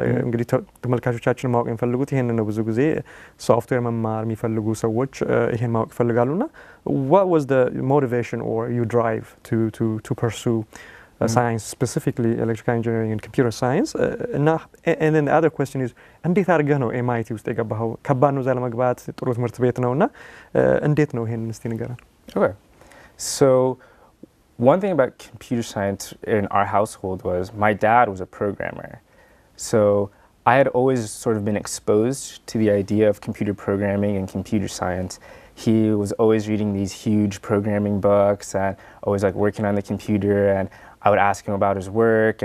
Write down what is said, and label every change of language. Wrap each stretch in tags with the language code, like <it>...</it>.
<am>እንግዲህ ተመልካቾቻችን ማወቅ የሚፈልጉት ይሄን ነው። ብዙ ጊዜ ሶፍትዌር መማር የሚፈልጉ ሰዎች ይሄን ማወቅ ይፈልጋሉና</am> <en>what was the motivation or your drive to pursue science, specifically electrical engineering and computer science? And then the other question is</en> <am>እንዴት አድርገህ ነው MIT ውስጥ የገባኸው? ከባድ ነው እዛ ለመግባት? ጥሩ ትምህርት ቤት ነውና እንዴት ነው ይሄን እስቲ ንገረን።</am> <en>Okay. So one thing about computer science in our household was my dad was a programmer. So I had always sort of been exposed to the idea of computer programming and computer science. He was always reading these huge programming books and always like working on the computer, and I would ask him about his work.</en>